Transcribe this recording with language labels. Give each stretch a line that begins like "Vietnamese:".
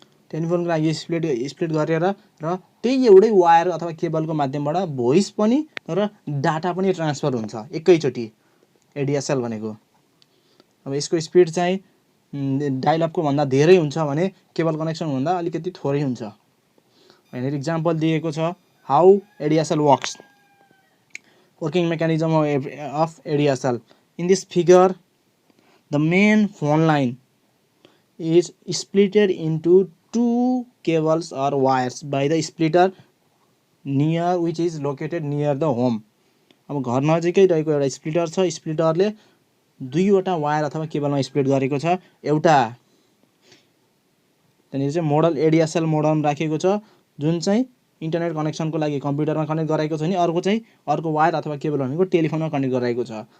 Nepali: टेलिफोनको लागि स्प्रेड गरेर र त्यही एउटै वायर अथवा केबलको माध्यमबाट भोइस पनि र डाटा पनि ट्रान्सफर हुन्छ एकैचोटि, एडिएसएल भनेको. अब यसको स्पिड चाहिँ डायल-अपको भन्दा धेरै हुन्छ भने केबल कनेक्सन भन्दा अलिकति थोरै हुन्छ. यहाँनिर इक्जाम्पल दिएको छ
English: How ADSL works. Working mechanism of ADSL. In this figure the main phone line is splitted into two cables or wires by the splitter which is located near the home.
Nepali: अब घर नजिकै रहेको एउटा splitter छ. स्प्लिटरले दुईवटा wire अथवा केबलमा split गरेको छ. एउटा त्यहाँनिर चाहिँ मोडल एडिएसएल मोडम राखेको छ जुन चाहिँ इन्टरनेट कनेक्सनको लागि कम्प्युटरमा कनेक्ट गराएको छ भने अर्को वायर अथवा केबल भनेको टेलिफोनमा कनेक्ट गराएको छ.